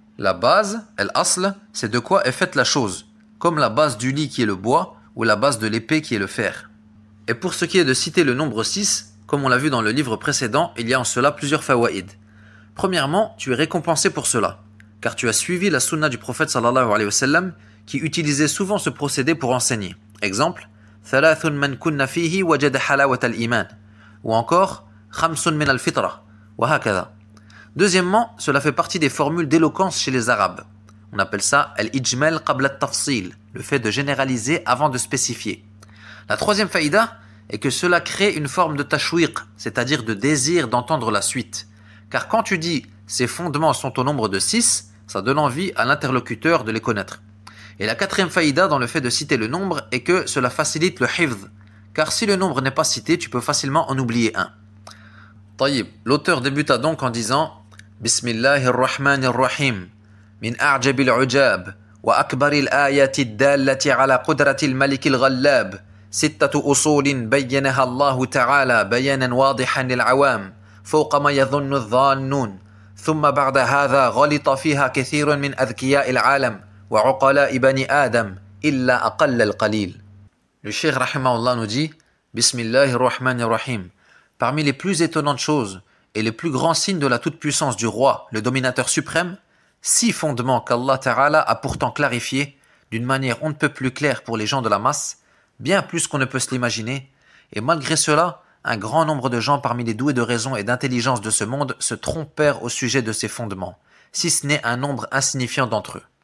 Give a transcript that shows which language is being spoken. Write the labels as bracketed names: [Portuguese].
[French] La base, al-asl, c'est de quoi est faite la chose, comme la base du lit qui est le bois ou la base de l'épée qui est le fer. Et pour ce qui est de citer le nombre 6, comme on l'a vu dans le livre précédent, il y a en cela plusieurs fawaïd. Premièrement, tu es récompensé pour cela, car tu as suivi la sunna du prophète sallallahu alayhi wa sallam qui utilisait souvent ce procédé pour enseigner. [Arabic] Exemple, ثلاث من كن فيه وجد حلاوة الإيمان. Ou encore, خمس من الفطرة. وهكذا. [French] Deuxièmement, cela fait partie des formules d'éloquence chez les Arabes. On appelle ça [Arabic] al-ijmal qabla at-tafsil, [French] le fait de généraliser avant de spécifier. La troisième faïda est que cela crée une forme de tashwiq, c'est-à-dire de désir d'entendre la suite. Car quand tu dis « ces fondements sont au nombre de 6 », ça donne envie à l'interlocuteur de les connaître. Et la quatrième faïda dans le fait de citer le nombre est que cela facilite le hifz. Car si le nombre n'est pas cité, tu peux facilement en oublier un. [Arabic] Taïb, [French] l'auteur débuta donc en disant [Arabic] « Bismillahirrahmanirrahim, min a'jabil ujab, wa akbaril ayati dallati ala qudratil malikil ghallab. ستة أصول بينها الله تعالى بيانا واضحا للعوام فوق ما يظن الظانون ثم بعد هذا غلط فيها كثير من أذكياء العالم وعقلاء بني آدم إلا أقل القليل. [French] Le cheikh rahimahullah nous dit Bismillahirrahmanirrahim. Parmi les plus étonnantes choses et les plus grands signes de la toute-puissance du roi, le dominateur suprême, 6 fondements qu'Allah Ta'ala a pourtant clarifiés d'une manière on ne peut plus claire pour les gens de la masse, bien plus qu'on ne peut se l'imaginer, et malgré cela, un grand nombre de gens parmi les doués de raison et d'intelligence de ce monde se trompèrent au sujet de ces fondements, si ce n'est un nombre insignifiant d'entre eux.